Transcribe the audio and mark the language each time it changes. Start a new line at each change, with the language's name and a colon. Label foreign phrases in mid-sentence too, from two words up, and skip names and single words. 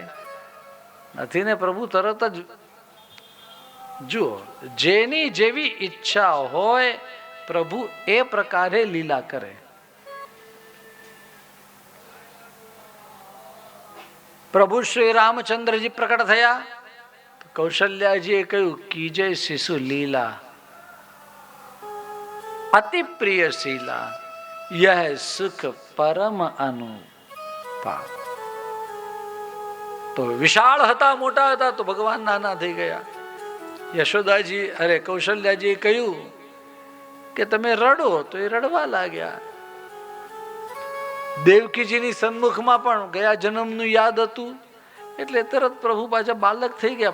Gujarati: નથી ને પ્રભુ તરત જ જુઓ, જેની જેવી ઈચ્છા હોય પ્રભુ એ પ્રકારે લીલા કરે. પ્રભુ શ્રી રામચંદ્રજી પ્રકટ થયા, કૌશલ્યાજીએ કહ્યું
Awadhi: कीजे शिशु लीला अति प्रिय शीला, यह सुख परम अनुपा.
Gujarati: તો વિશાળ હતા, મોટા હતા, તો ભગવાન નાના થઈ ગયા. યશોદાજી કૌશલ્યાજીએ કહ્યું કે તમે રડો, તો એ રડવા લાગ્યા. દેવકીજીની સન્મુખમાં પણ ગયા જન્મનું યાદ હતું એટલે તરત પ્રભુ પાછા બાલક થઈ ગયા.